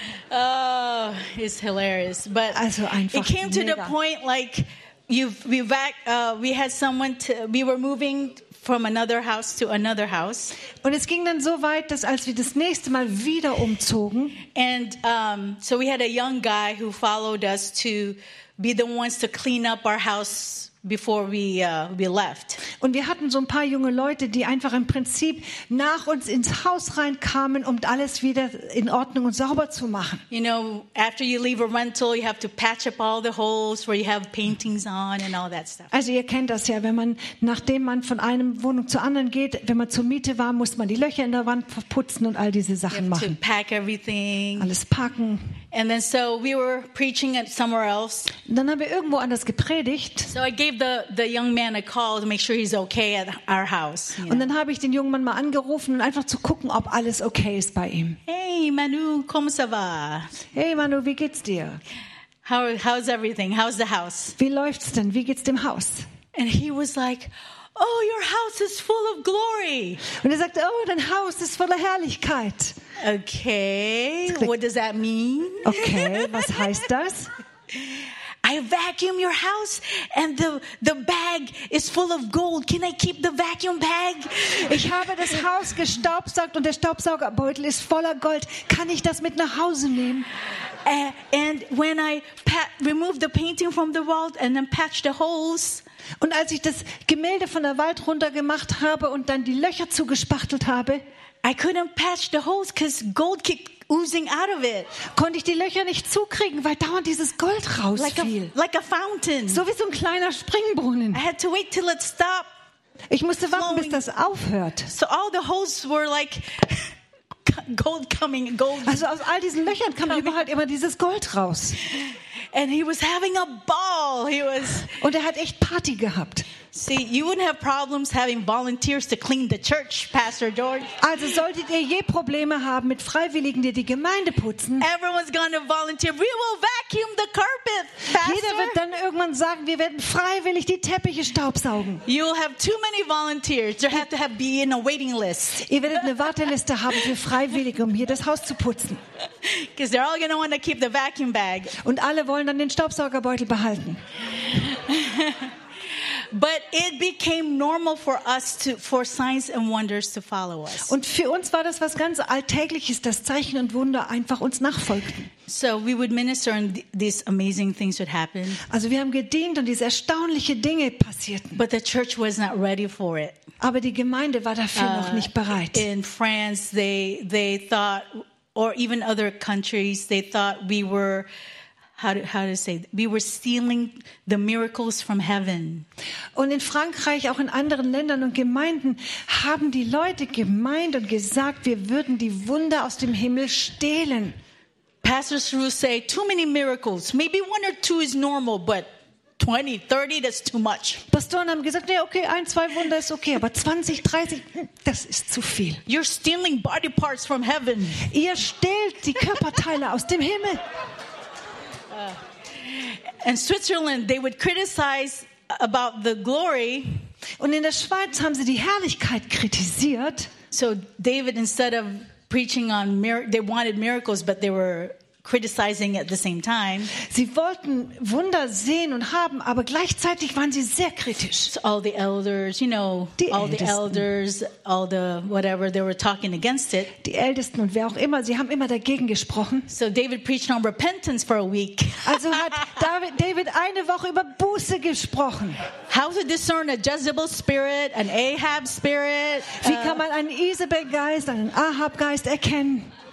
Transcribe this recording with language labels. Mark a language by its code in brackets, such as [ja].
[en] Oh, it's hilarious, but also it came mega to the point like we had someone to, we were moving from another house to another house. [de] Und es ging dann so weit, dass als wir das nächste Mal wieder umzogen, [en] and so we had a young guy who followed us to be the ones to clean up our house before we left. [de] Und wir hatten so ein paar junge Leute, die einfach im Prinzip nach uns ins Haus reinkamen, um alles wieder in Ordnung und sauber zu machen. [en] You know, after you leave a rental, you have to patch up all the holes where you have paintings on and all that stuff. [de] Also ihr kennt das ja, wenn man nachdem man von einem Wohnung zur anderen geht, wenn man zur Miete war, muss man die Löcher in der Wand putzen und all diese Sachen machen. [en] You have to pack everything. [de] Alles packen. [en] And then so we were preaching at somewhere else. [de] Dann haben wir irgendwo anders gepredigt. [en] So I gave the young man a call to make sure he's okay at our house. [de] Und dann habe ich den jungen Mann mal angerufen, um einfach zu gucken, ob alles okay ist bei ihm. [fr] Hey Manu, comment ça va? [de] Hey Manu, wie geht's dir? [en] How's everything? How's the house? [de] Wie läuft's denn? Wie geht's dem Haus? [en] And he was like, oh, your house is full of glory. [de] Und er sagte, oh, dein Haus ist voller Herrlichkeit. [en] Okay, what does that mean? [de] Okay, was heißt das? [en] I vacuum your house and the bag is full of gold. Can I keep the vacuum bag? [de] Ich habe das Haus gestaubsaugt und der Staubsaugerbeutel ist voller Gold. Kann ich das mit nach Hause nehmen? [en] And when I remove the painting from the wall and then patch the holes. [de] Und als ich das Gemälde von der Wand runtergemacht habe und dann die Löcher zugespachtelt habe, [en] I couldn't patch the holes because gold kicked oozing out of it. [de] Konnte ich die Löcher nicht zukriegen, weil dauernd dieses Gold rausfiel. [en] Like a fountain. [de] So wie so ein kleiner Springbrunnen. [en] I had to wait till it stopped. [de] Ich musste warten, bis das aufhört. [en] So all the holes were like gold coming, gold. [de] Also aus all diesen Löchern kam überhaupt immer dieses Gold raus. [en] And he was having a ball. He was. [de] Und hat echt Party gehabt. [en] See, you wouldn't have problems having volunteers to clean the church, Pastor George. [de] Also solltet ihr je Probleme haben mit Freiwilligen, die Gemeinde putzen. [en] Everyone's going to volunteer. We will vacuum the carpet, Pastor. [de] Jeder wird dann irgendwann sagen, wir werden freiwillig die Teppiche staubsaugen. [en] You'll have too many volunteers. You have to have be in a waiting list. [de] Ihr werdet eine Warteliste haben für Freiwillige, um hier das Haus zu putzen. [en] Because they're all going to want to keep the vacuum bag. [de] Und alle wollen dann den Staubsaugerbeutel behalten. [en] But it became normal for us to for signs and wonders to follow us. [de] Und für uns war das was ganz Alltägliches, dass Zeichen und Wunder einfach uns nachfolgten. [en] So we would minister and these amazing things would happen. [de] Also wir haben gedient und diese erstaunliche Dinge passierten. [en] But the church was not ready for it. [de] Aber die Gemeinde war dafür noch nicht bereit. [en] In France they thought, or even other countries, they thought we were We were stealing the miracles from heaven. [de] Und in Frankreich, auch in anderen Ländern und Gemeinden, haben die Leute gemeint und gesagt, wir würden die Wunder aus dem Himmel stehlen. [en] Pastor Sruh say, too many miracles. Maybe one or two is normal, but 20, 30, that's too much. [de] Pastoren haben gesagt, nee, okay, ein, zwei Wunder ist okay, aber 20, 30, das ist zu viel. [en] You're stealing body parts from heaven. [de] Ihr stehlt die Körperteile aus dem Himmel. [en] In Switzerland, they would criticize about the glory. [de] Und in der Schweiz haben sie die Herrlichkeit kritisiert. [en] So David, instead of preaching on miracles, they wanted miracles, but they were criticizing at the same time. [de] Sie wollten Wunder sehen und haben, aber gleichzeitig waren sie sehr kritisch. [en] So all the elders, you know, they were talking against it. [de] Die Ältesten und wer auch immer, sie haben immer dagegen gesprochen. [en] So David preached on repentance for a week. [de] Also hat David eine Woche über Buße gesprochen. [en] How to discern a Jezebel spirit, an Ahab spirit? [de] Wie kann man einen Isabel Geist, einen Ahab Geist erkennen?